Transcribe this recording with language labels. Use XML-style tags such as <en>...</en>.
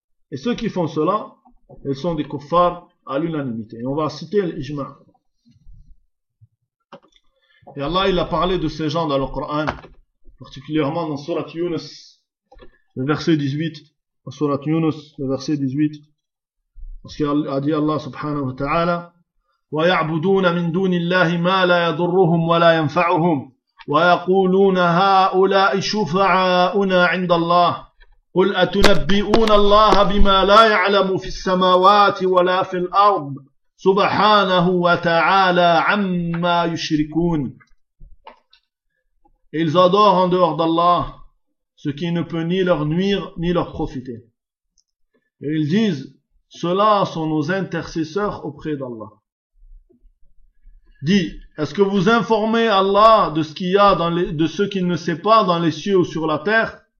<fr>Et ceux qui font cela, ils sont des kuffars à l'unanimité. Et on va citer l'Ijma. Et Allah, il a parlé de ces gens dans le Coran, particulièrement dans Surat Yunus, le verset 18. Surat Yunus, le verset 18. Parce qu'il a dit</fr> <ar>Allah subhanahu wa ta'ala, وَيَعْبُدُونَ مِن دُونِ اللَّهِ مَا لَا يَضُرُّهُمْ وَلَا يَنْفَعُهُمْ وَيَقُولُونَ هَؤُلَاءِ شُفَعَاؤُنَا عِنْدَ اللَّهِ قُلْ أَتُنَبِّئُونَ اللَّهَ بِمَا لَا يَعْلَمُ فِي السَّمَاوَاتِ وَلَا فِي الْأَرْضِ Subhanahu wa ta'ala amma yushrikun.</ar> <fr>Ils adorent en dehors d'Allah ce qui ne peut ni leur nuire ni leur profiter. Et ils disent, ceux-là sont nos intercesseurs auprès d'Allah. Dis, est-ce que vous informez Allah de ce qu'il y a de ce qu'il ne sait pas dans les cieux ou sur la terre?</fr>